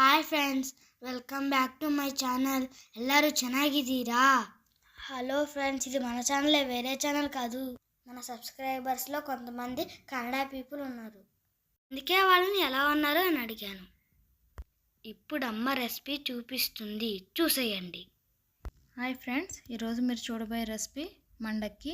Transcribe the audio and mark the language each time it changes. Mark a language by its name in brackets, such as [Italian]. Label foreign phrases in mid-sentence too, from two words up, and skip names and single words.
[English] Friends, welcome back to my channel. [Kannada] ಎಲ್ಲರೂ ಚೆನ್ನಾಗಿದ್ದೀರಾ? [Telugu] హలో ఫ్రెండ్స్, ఇది మన ఛానలే, వేరే ఛానల్ కాదు. మన సబ్స్క్రైబర్స్లో కొంతమంది కన్నడ పీపుల్ ఉన్నారు, అందుకే వాళ్ళని ఎలా ఉన్నారు అని అడిగాను. ఇప్పుడు అమ్మ రెసిపీ చూపిస్తుంది, చూసేయండి. హాయ్ ఫ్రెండ్స్, ఈరోజు మీరు చూడబోయే రెసిపీ మండక్కి.